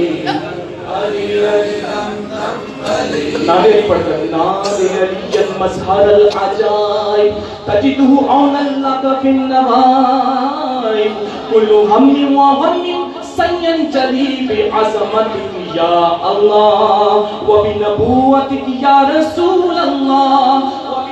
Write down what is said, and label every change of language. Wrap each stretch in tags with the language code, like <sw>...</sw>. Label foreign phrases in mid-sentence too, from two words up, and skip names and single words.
<ur>علی علی دم دم علی نعرے پڑھتے نعرے</ur> <ar>علی مظہر العجائب تجدہ عونا لک فی النوائب کل ہم و غم سینجلی بعظمتک یا اللہ و بنبوتک یا رسول اللہ</ar>